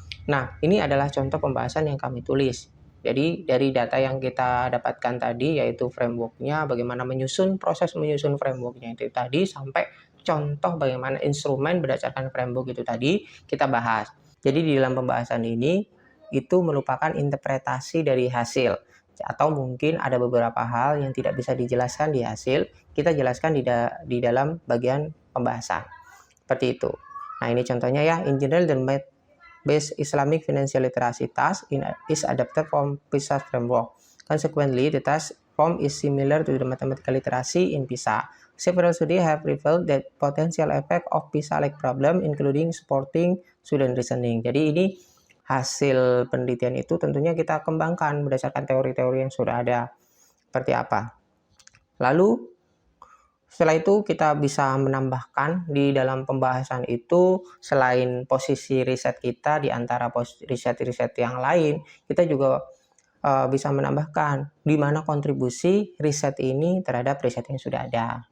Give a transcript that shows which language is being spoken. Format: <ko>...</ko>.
<id>Nah, ini adalah contoh pembahasan yang kami tulis. Jadi dari data yang kita dapatkan tadi yaitu frameworknya, bagaimana proses menyusun frameworknya itu tadi, sampai contoh bagaimana instrumen berdasarkan framework itu tadi kita bahas. Jadi di dalam pembahasan ini itu merupakan interpretasi dari hasil, atau mungkin ada beberapa hal yang tidak bisa dijelaskan di hasil, kita jelaskan di dalam bagian pembahasan. Seperti itu. Nah, ini contohnya ya.</id> <en>In general, the math-based Islamic financial literacy task is adapted from PISA framework. Consequently, the task form is similar to the mathematical literacy in PISA. Several studies have revealed that potential effect of PISA-like problem, including supporting student reasoning.</en> <id>Jadi ini hasil penelitian itu tentunya kita kembangkan berdasarkan teori-teori yang sudah ada. Seperti apa? Lalu setelah itu kita bisa menambahkan di dalam pembahasan itu, selain posisi riset kita di antara riset-riset yang lain, kita juga bisa menambahkan di mana kontribusi riset ini terhadap riset yang sudah ada.</id>